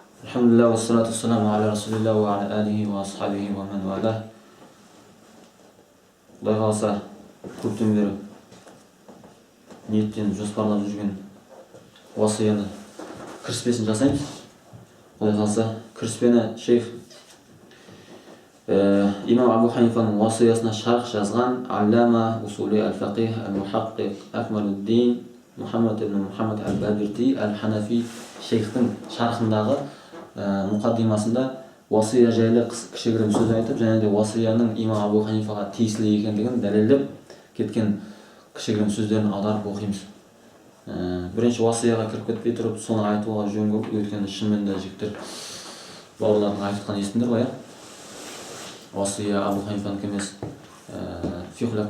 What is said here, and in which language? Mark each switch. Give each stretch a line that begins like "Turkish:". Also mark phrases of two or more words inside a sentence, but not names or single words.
Arabic: الحمد لله، والصلاة والسلام على رسول الله وعلى آله وأصحابه ومن والاه.
Kazakh: Құдай қаласа, көптен бері ниеттеніп жоспарлап жүрген уасияны кіріспесін жасаймыз. Құдай қаласа, кіріспені шейх имам Абу Ханифаның уасиясына шарх жазған
Arabic: العلامة الأصولي الفقيه المحقق
Kazakh: Акмалуддин Мухаммад ибн Мухаммад аль-Бабирти аль-Ханафи шейхтің шархындағы мұқаддимасында уасия жайлы кішігірім сөз айтып, және де уасияның имам Абу Ханифаға тиесілі екендігін дәлелдеп кеткен кішігірім сөздерін аударып оқимыз. Бірінші уасияға кіріп кетпей тұрып, соны айтуға жөн көп, өйткені шынымен де жігіттер бауырлардың айтқан естіңдер ғой, уасия Абу Ханифанікі емес, фиқхул акбар.